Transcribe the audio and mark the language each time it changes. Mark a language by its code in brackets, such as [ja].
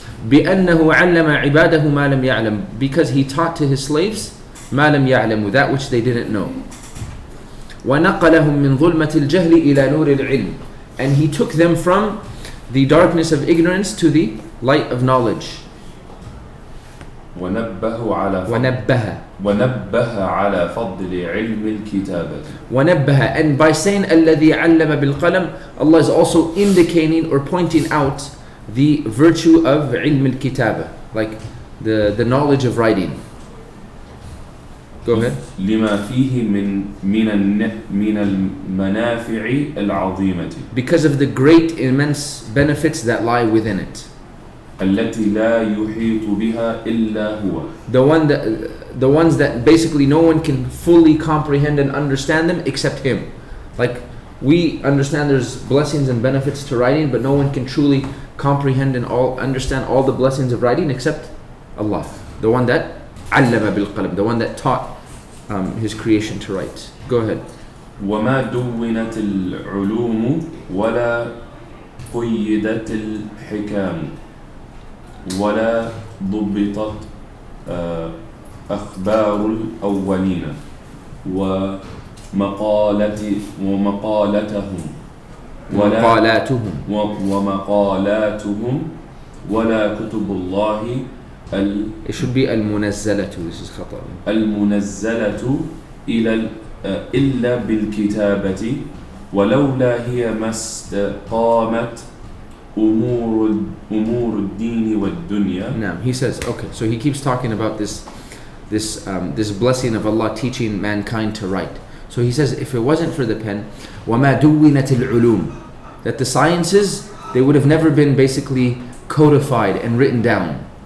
[ar] بأنه علم عباده ما لم يعلم, [en] because He taught to His slaves [ar] ما لم يعلموا, [en] that which they didn't know. [ar] وَنَقَلَهُمْ مِنْ ظُلْمَةِ الْجَهْلِ إِلَى نُورِ الْعِلْمِ, [en] and He took them from the darkness of ignorance to the light of knowledge. [ar] ونبه على فضل علم الكتابة. ونبه, [en] and by saying [ar] الذي علم بالقلم, [en] Allah is also indicating or pointing out the virtue of [ar] علم الكتابة, [en] like the knowledge of writing. Go ahead. [ar] لما فيه من المنافع العظيمة. [en] Because of the great, immense benefits that lie within it. [ar] التي لا يحيط بها إلا هو. [en] The ones that basically no one can fully comprehend and understand them except Him. Like we understand there's blessings and benefits to writing, but no one can truly comprehend and understand all the blessings of writing except Allah, the one that [ar] علم بالقلم, [en] the one that taught His creation to write. Go ahead. [ar] وما دونت العلوم ولا قيدت الحكام ولا ضبطت أخبار الأولين ومقالاتهم ولا كتب الله. [en] It should be [ar] المنزلة. [en] This is [ar] خطأ. المنزلة إلا بالكتابة ولولا هي ما استقامت أمور الدين والدنيا. [en] Now he says, okay, so he keeps talking about this blessing of Allah teaching mankind to write. So he says, if it wasn't for the pen, [ar] وَمَا دُوِّنَتِ الْعُلُومِ, [en] that the sciences, they would have never been basically codified and written down.